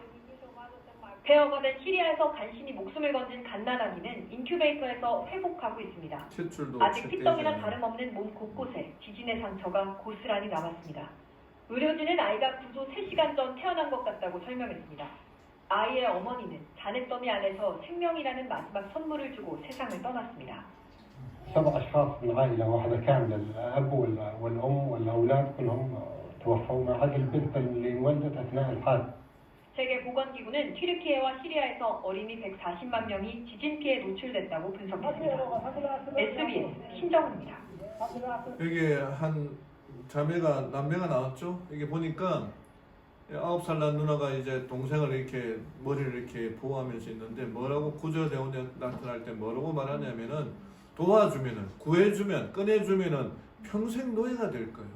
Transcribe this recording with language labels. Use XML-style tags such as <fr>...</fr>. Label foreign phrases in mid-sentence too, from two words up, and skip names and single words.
<ko>폐허가 된 시리아에서 간신히 목숨을 건진 갓난아기는 인큐베이터에서 회복하고 있습니다. 아직 피떡이나 다름없는 몸 곳곳에 지진의 상처가 고스란히 남았습니다. 의료진은 아이가 구조 3시간 전 태어난 것 같다고 설명했습니다. 아이의 어머니는 잔해더미 안에서 생명이라는 마지막 선물을 주고 세상을 떠났습니다.</ko> <ar>7 أشخاص بالعائلة واحدة كاملة الأب والأم والأولاد كلهم توفوا ما عدا البنت اللي انولدت أثناء الحادث.</ar> <ko>세계보건기구는 튀르키예와 시리아에서 어린이 140만 명이 지진 피해에 노출됐다고 분석했습니다. SBS 신정훈입니다. 여기 한 남매가 나왔죠. 이게 보니까 9살 난 누나가 이제 동생을 이렇게 머리를 이렇게 보호하면서 있는데 뭐라고 구조대원이 나타날 때 뭐라고 말하냐면은 도와주면은 구해주면 꺼내주면은 평생 노예가 될 거예요.</ko>